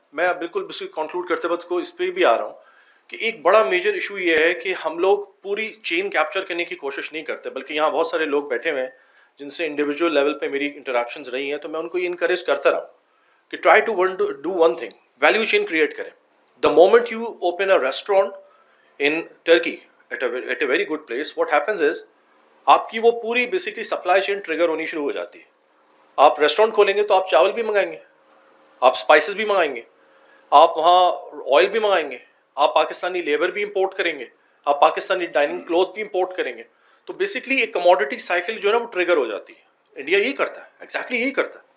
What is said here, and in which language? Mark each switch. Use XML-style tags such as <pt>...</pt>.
<ur>میں بالکل کنکلوڈ کرتے وقت کو اس پہ بھی آ رہا ہوں کہ ایک بڑا میجر ایشو یہ ہے کہ ہم لوگ پوری چین کیپچر کرنے کی کوشش نہیں کرتے، بلکہ یہاں بہت سارے لوگ بیٹھے ہوئے ہیں جن سے انڈیویجول لیول پہ میری انٹریکشنز رہی ہیں، تو میں ان کو یہ انکریج کرتا رہا ہوں کہ</ur> <en>try to do one thing,</en> <ur>value chain create کریں.</ur> <en>The moment you open a restaurant in Turkey at a very good place, what happens is</en> <ur>آپ کی وہ پوری بیسکلی سپلائی چین ٹریگر ہونی شروع ہو جاتی ہے. آپ ریسٹورینٹ کھولیں گے تو آپ چاول بھی منگائیں گے، آپ اسپائسز بھی منگائیں گے، آپ وہاں آئل بھی منگائیں گے، آپ پاکستانی لیبر بھی امپورٹ کریں گے، آپ پاکستانی ڈائننگ کلوتھ بھی امپورٹ کریں گے. تو بیسکلی ایک کموڈٹی سائیکل جو ہے نا وہ ٹریگر ہو جاتی ہے. انڈیا یہی کرتا ہے، ایگزیکٹلی یہی کرتا ہے.</ur>